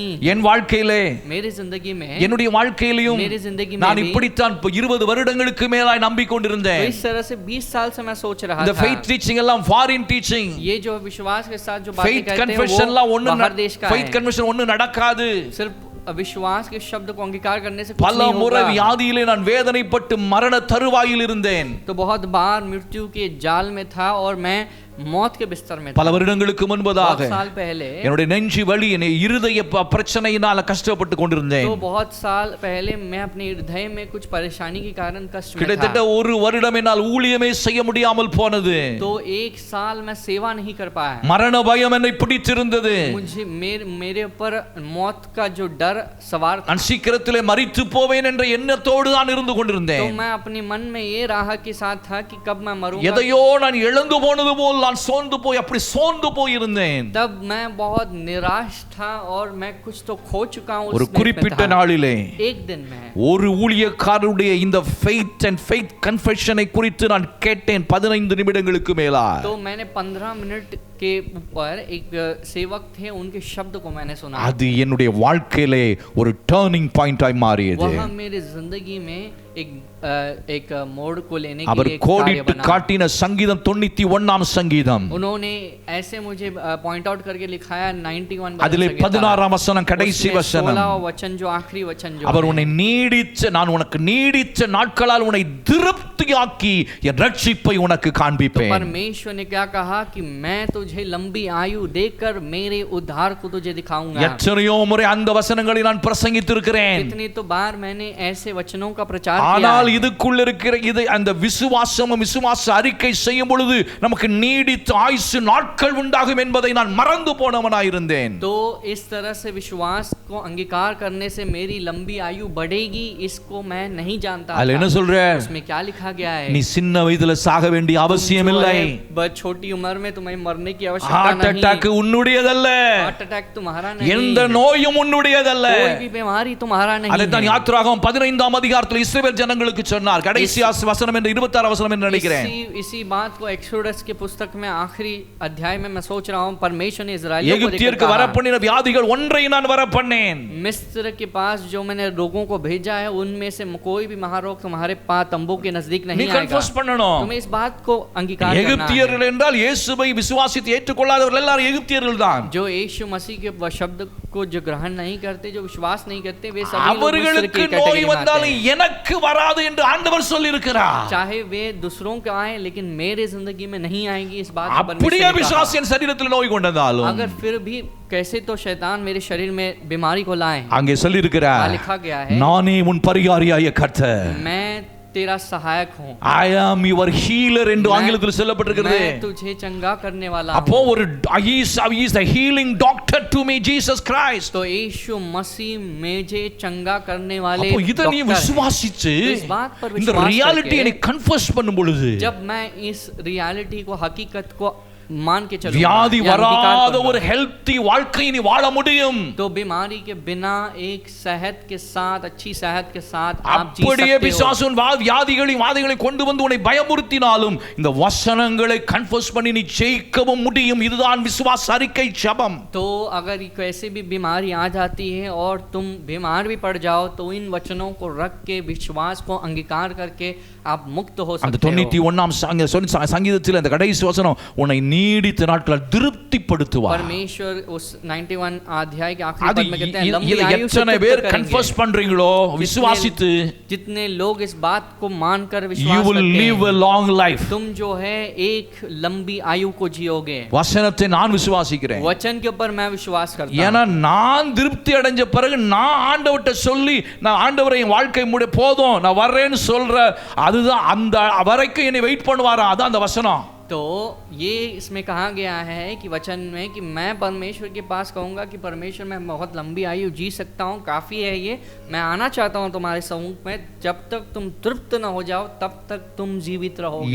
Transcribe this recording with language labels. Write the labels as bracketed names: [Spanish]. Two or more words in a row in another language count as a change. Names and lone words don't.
[Tamil] என் வாழ்க்கையிலே, [Hindi] मेरी जिंदगी में, [Tamil] என்னுடைய வாழ்க்கையிலும் [Hindi] मेरी जिंदगी में [Tamil] நான் [Hindi] भी [Tamil] இப்படித்தான் 20 வருடங்களுக்கு மேலாய் நம்பிக்கொண்டிருந்தேன். [Hindi] तो इस तरह से 20 साल से मैं सोच रहा [Tamil] இந்த [Hindi] था [English] faith teaching [Tamil] எல்லாம் [English] foreign teaching. [Hindi] ये जो विश्वास के साथ जो बातें faith कहते हैं confession वो [Tamil] எல்லாம் ஒண்ணு [Hindi] बाहर देश का faith है। [Tamil] confession ஒண்ணு நடக்காது. [Hindi] सिर्फ विश्वास के शब्द को अंगीकार करने से कुछ [Tamil] பல [Hindi] नहीं [Tamil] முறை [Hindi] होगा। [Tamil] வியாதியிலே நான் வேதனைப்பட்டு மரண தருவாயில் இருந்தேன். [Hindi] तो बहुत बार मृत्यु के जाल में था और मैं मौत के बिस्तर में था। [Tamil] பல வருடங்களுக்கு முன்பதாக [Hindi] बहुत साल पहले, [Tamil] என்னுடைய நெஞ்சு வலி, என்னை இருதய பிரச்சனையினால கஷ்டப்பட்டு கொண்டிருந்தேன். [Hindi] तो बहुत साल पहले मैं अपने हृदय में कुछ परेशानी के कारण कष्ट में [Tamil] கிட்டத்தட்ட [Hindi] था। [Tamil] ஒரு வருடம் என்னால் ஊழியமே செய்ய முடியாமல் போனது. [Hindi] तो एक साल मैं सेवा नहीं कर पाया। [Tamil] மரண பயம் என்னை பிடித்திருந்தது. [Hindi] मुझे मेरे ऊपर मौत का जो डर सवार था। [Tamil] நான் சீக்கிரத்திலே மரித்து போவேன் என்ற எண்ணத்தோடு தான் இருந்து [Hindi] तो [Tamil] கொண்டிருந்தேன். [Hindi] मैं अपने मन में ये राह के साथ था कि कब मैं मरूंगा। [Tamil] எதையோ நான் இழந்து போனது போல் நான் சோர்ந்து போய் இருந்தேன். [Hindi] तब मैं बहुत निराश था और मैं कुछ तो खो चुका हूं। [Tamil] ஒரு குறிப்பிட்ட நாளிலே [Hindi] एक दिन में [Tamil] ஒரு ஊழியக்காரருடைய இந்த [English] faith and faith confession [Tamil] குறித்து நான் கேட்டேன் 15 நிமிடங்களுக்கு மேலா. [Hindi] तो मैंने 15 मिनट के ऊपर एक सेवक थे, उनके शब्द को मैंने सुना। [Tamil] அது என்னுடைய வாழ்க்கையிலே ஒரு டர்னிங் பாயிண்டாய் மாறியது. [Hindi] वह मेरे जिंदगी में एक मोड़ को लेने के [Tamil] அவர் [Hindi] लिए एक कार्य [Tamil] கோடிட்டு [Hindi] बना। [Tamil] காட்டின சங்கீதம் 91ஆம் சங்கீதம், [Hindi] उन्होंने ऐसे मुझे [English] point out [Hindi] करके लिखाया 91 [Tamil] அதிலே 16ஆம் வசனம் கடைசி வசனம், [Hindi] 16 वचन जो आखिरी वचन जो [Tamil] அவர் உன்னை நீடிச்ச, நான் உனக்கு நீடிச்ச நாட்களால் உன்னை திருப்தியாக்கி என் ரட்சிப்பை உனக்கு காண்பிப்பேன். [Hindi] परमेश्वर ने क्या कहा कि मैं तुझे लंबी आयु देकर मेरे उद्धार को तुझे दिखाऊंगा। [Tamil] எத்தனையோ முறை அந்த வசனங்களை நான் பிரசங்கித்திருக்கிறேன். [Hindi] कितनी तो बार मैंने ऐसे वचनों का प्रचार [Tamil] ஆனால் இதுக்குள்ள இருக்கிற இது அந்த விசுவாசமும் விசுவாச அறிக்கை செய்யும் பொழுது நமக்கு நீடித்த ஆயுசு நாட்கள் உண்டாகும் என்பதை நான் மறந்து போனவனாயிருந்தேன். [Hindi] तो इस तरह से विश्वास को अंगीकार करने से मेरी लंबी आयु बढ़ेगी, इसको मैं नहीं जानता [Tamil] அதுல என்ன [Hindi] था। [Tamil] சொல்ற? [Hindi] उसमें क्या लिखा गया है? [Tamil] நீ சின்ன வயதுல சாக வேண்டிய அவசியம் இல்லை. [Hindi] छोटी उम्र में तुम्हें मरने की [Tamil] ஹார்ட் [Hindi] आवश्यकता [Tamil] அட்டாக் [Hindi] नहीं। [Tamil] உன்னுடையதல்ல, [English] heart attack [Hindi] तुम्हारा नहीं, [Tamil] எந்த நோயும் உன்னுடையதல்ல. [Hindi] कोई भी बीमारी तुम्हारा नहीं [Tamil] அதைத்தான் [Hindi] है। [Tamil] யாத்திராகமம் 15ஆம் அதிகாரத்தில் இஸ்ரவேல் ஜனங்களுக்கு சொன்னார். கடைசி வசனம் என்று 26 வசனம் என்று நினைக்கிறேன். [Hindi] इसी बात को एक्सोडस के पुस्तक में आखिरी अध्याय में मैं सोच रहा हूँ, परमेश्वर ने इस्राएलियों को [Tamil] எகிப்தியருக்கு வரப்பண்ணின வியாதிகள் ஒன்றை நான் வரப்பண்ணேன். [Hindi] मिस्र के पास जो मैंने लोगों को भेजा है, उनमें से कोई भी महारोग तुम्हारे पास तंबू के नजदीक [Tamil] நீ [Hindi] नहीं आएगा। [Tamil] கன்ஃபஸ் பண்ணணும். [Hindi] तुम्हें इस बात को अंगीकार करना है। [Tamil] எகிப்தியர்கள் என்றால் இயேசுவை விசுவாசித்து ஏற்றுக்கொள்ளாதவர்கள் எல்லாரும் எகிப்தியர்கள் தான். [Hindi] जो यीशु मसीह के शब्द को जो ग्रहण नहीं करते, जो विश्वास नहीं करते, वे सभी लोग मिस्र [Tamil] அவர்களுக்கு [Hindi] की [Tamil] நோய் [Hindi] कैटेगरी में आते [Tamil] வந்தாலும் [Hindi] हैं। [Tamil] எனக்கு வராது என்று ஆண்டவர் சொல்லியிருக்கிறார். [Hindi] चाहे वे दूसरों के आए लेकिन मेरे जिंदगी में नहीं आएंगी, इस बात को [Tamil] அப்படியே [Hindi] परमेश्वर ने कहा। [Tamil] விசுவாசியின் சரீரத்தில் நோய் கொண்டதாலும் [Hindi] अगर फिर भी कैसे तो शैतान मेरे शरीर में बीमारी को लाए, [Tamil] அங்கே சொல்லியிருக்கிறார், [Hindi] लिखा गया है [Tamil] நானே உன் பரிகாரியாகிய கர்த்தர், [Hindi] मैं तेरा सहायक हूँ, [English] I am your healer [Tamil] என்று ஆங்கிலத்தில் சொல்லப்பட்டிருக்கிறது. [Hindi] मैं तुझे चंगा करने वाला [Tamil] அப்போ [Hindi] हूँ। [Tamil] ஒரு [English] he is the healing doctor to me, Jesus Christ. [Hindi] तो यीशु मसीह मुझे चंगा करने वाले [Tamil] அப்போ இத நீ [Hindi] डॉक्टर हैं। [Tamil] விசுவாசிச்சு [Hindi] इस बात पर [Tamil] இந்த [Hindi] विश्वास [Tamil] ரியாலிட்டியை நீ [Hindi] करके [Tamil] கன்ஃபஸ் பண்ணும் பொழுது [Hindi] जब मैं इस रियलिटी को, हकीकत को मान के चलूंगा, [Tamil] வியாதி [Hindi] या अंगीकार [Tamil] வராத [Hindi] करूंगा, [Tamil] ஒரு ஹெல்த்தி வாழ்க்கையை நீ வாழ முடியும். [Hindi] तो बीमारी के बिना एक सेहत के साथ, अच्छी सेहत के साथ आप जी [Tamil] அப்படியே [Hindi] सकते हो। [Tamil] பிசாசுன் வியாதிகளையும் வாதைகளை கொண்டு வந்து உன்னை பயமுறுத்தினாலும் இந்த வசனங்களை கன்ஃபஸ் பண்ணி நீ ஜெயிக்கவும் முடியும். இதுதான் விசுவாச அறிக்கை ஜெபம். [Hindi] तो अगर कैसे भी बीमारी आ जाती है और तुम बीमार भी पड़ जाओ, तो इन वचनों को रख के विश्वास को अंगीकार करके आप मुक्त हो [Tamil] அந்த [Hindi] सकते हो। [Tamil] 91ஆம் சங்கீதத்தில் அந்த கடைசி வசனம் உன்னை நீடித்த நாட்கள் திருப்திப்படுத்துவார். [Hindi] परमेश्वर उस 91 अध्याय के आखिरी [Tamil] அது [Hindi] पद में कहते हैं, लंबी [Tamil] இதை [Hindi] आयु से [Tamil] எத்தனை [Hindi] तृप्त [Tamil] பேர் [Hindi] करेंगे। [Tamil] கன்ஃபஸ் பண்றீங்களோ விசுவாசித்து, [Hindi] जितने लोग इस बात को मानकर [English] you [Hindi] विश्वास [English] will [Hindi] करते [English] live a [Hindi] हैं, [English] long life. [Hindi] तुम जो है एक लंबी आयु को जियोगे। [Tamil] வசனத்தை நான் விசுவாசிக்கிறேன். [Hindi] वचन के ऊपर मैं विश्वास करता [Tamil] ஏன்னா [Hindi] हूं। [Tamil] நான் திருப்தி அடைஞ்ச பிறகு நான் ஆண்டவர்ட்ட சொல்லி, நான் ஆண்டவரை என் வாழ்க்கை போதும் நான் வர்றேன்னு சொல்ற, அதுதான் அந்த வரைக்கும் என்னை வெயிட் பண்ணுவாரா, அதான் அந்த வசனம். [Hindi] तो ये इसमें कहा गया है कि वचन में कि मैं परमेश्वर के पास कहूँगा कि परमेश्वर मैं बहुत लंबी आयु जी सकता हूँ, काफ़ी है ये, मैं आना चाहता हूँ तुम्हारे समूह में, जब तक तुम तृप्त न हो जाओ तब तक तुम जीवित रहोगे।